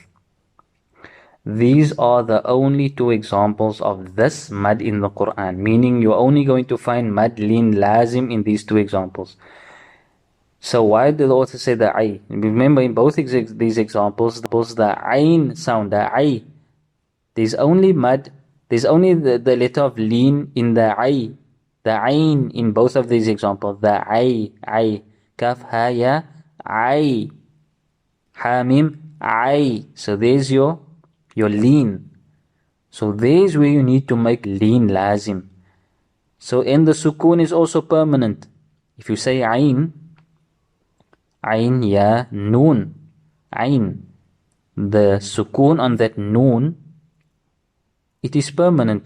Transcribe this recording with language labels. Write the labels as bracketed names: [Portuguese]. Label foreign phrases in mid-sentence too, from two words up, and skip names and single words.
[English] These are the only two examples of this mad in the Quran, meaning you're only going to find [Arabic] مد لين لازم [English] in these two examples. So why did the author say the ay? Remember, in both these examples, the ayn sound, the ay, there's only mad, there's only the letter of lean in the ay, the ayn in both of these examples, the ay, [Arabic] كاف ها يا عين، حاميم عين. [English] So there's your lean. So there's where you need to make [Arabic] لين لازم. [English] So and the sukoon is also permanent. If you say [Arabic] عين يا نون، عين, [English] the sukoon on that noon, it is permanent.